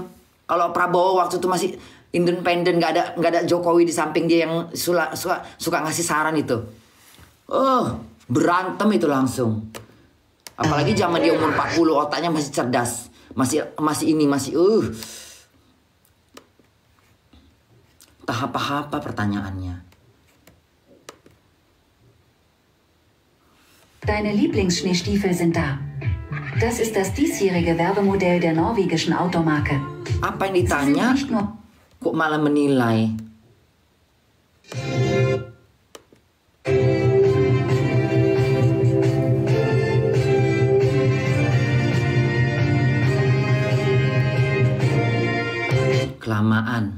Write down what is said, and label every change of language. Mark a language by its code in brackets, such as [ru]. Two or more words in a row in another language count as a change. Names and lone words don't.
[id] Kalau Prabowo waktu itu masih independen, nggak ada Jokowi di samping dia yang suka ngasih saran itu, berantem itu langsung. Apalagi zaman dia umur 40, otaknya masih cerdas, masih entah apa-apa pertanyaannya. [de] Deine Lieblingsschneestiefel sind da. Das ist das diesjährige Werbemodell der norwegischen Automarke. [id] Apa yang ditanya? Kok malah menilai? Kelamaan.